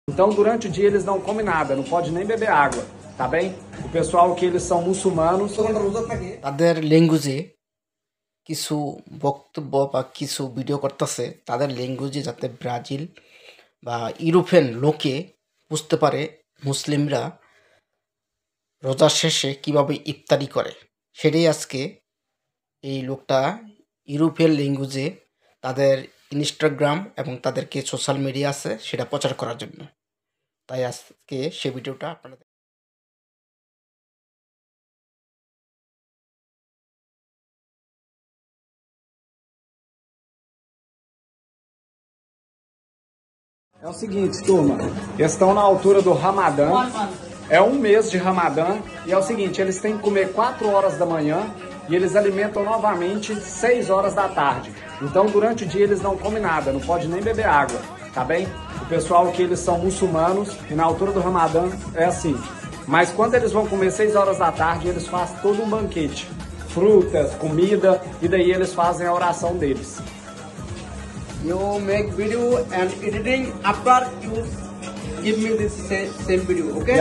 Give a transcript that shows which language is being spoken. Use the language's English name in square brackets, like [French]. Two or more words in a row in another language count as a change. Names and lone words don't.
[Portuguese] Então, durante o dia, eles não comem nada, não pode nem beber água, tá bem? O pessoal que eles são muçulmanos, [Bangla] তাদের ল্যাঙ্গুয়েজে কিছু বক্তব্য বা কিছু ভিডিও করতেছে তাদের ল্যাঙ্গুয়েজে, যাতে ব্রাজিল বা ইউরোপিয়ান লোকে বুঝতে পারে মুসলিমরা রোজার শেষে কিভাবে ইফতারি করে। সেটাই আজকে এই লোকটা [English] European language [Bangla] তাদের ইনস্টাগ্রাম এবং তাদেরকে [English] social media [Bangla] আছে সেটা প্রচার করার জন্য। তাই আজকে সে ভিডিওটা আপনারা [Portuguese] é o seguinte, turma, eles estão na altura do Ramadã, é um mês de Ramadã, e é o seguinte, eles têm que comer 4 horas da manhã e eles alimentam novamente 6 horas da tarde. Então, durante o dia, eles não comem nada, não pode nem beber água, tá bem? O pessoal que eles são muçulmanos, e na altura do Ramadã é assim. Mas quando eles vão comer 6 horas da tarde, eles fazem todo um banquete, frutas, comida, e daí eles fazem a oração deles. [English] You make video and editing after you give me this same video, okay?